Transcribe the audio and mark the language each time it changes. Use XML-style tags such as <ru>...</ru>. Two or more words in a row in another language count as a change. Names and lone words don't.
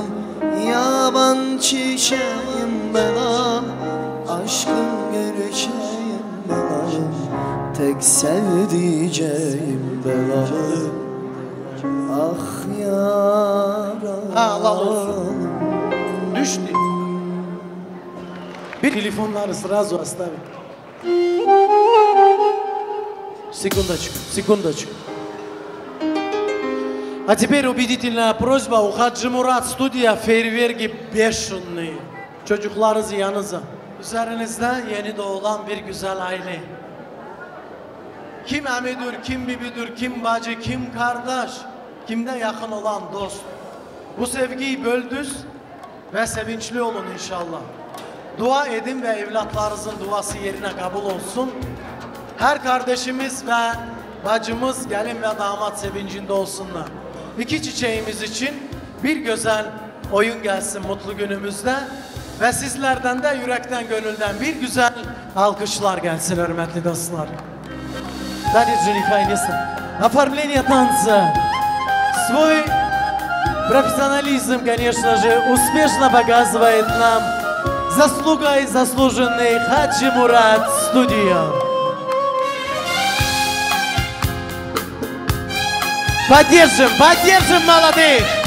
<tr>Yaban çiçeğim ben al, aşkım gerçeğim ben alım, tek sevdiceğim ben alım, ah yaralım. Allah olsun. Düştü. Bir telefonları</tr> <ru>сразу оставить. Секундочку. А теперь убедительная просьба у Хаджи Мурат студия фейерверки бешеные.</ru> <tr>Çocuklarınız yanınıza. Üzerinizde yeni doğulan bir güzel aile. Kim emidir, kim bibidir, kim bacı, kim kardeş, kimde yakın olan dost. Bu sevgiyi böldüz ve sevinçli olun inşallah. Dua edin ve evlatlarınızın duası yerine kabul olsun. Her kardeşimiz ve bacımız gelin ve damat sevincinde olsunlar. İki çiçeğimiz için bir güzel oyun gelsin mutlu günümüzde. Ve sizlerden de yürekten gönülden bir güzel alkışlar gelsin hürmetli достlar.</tr> <ru>Дарья Джунихайнеса. Оформление танца. Свой профессионализм, конечно же, успешно показывает нам заслугой заслуженный Хаджи Мурат студия. Поддержим молодых!</ru>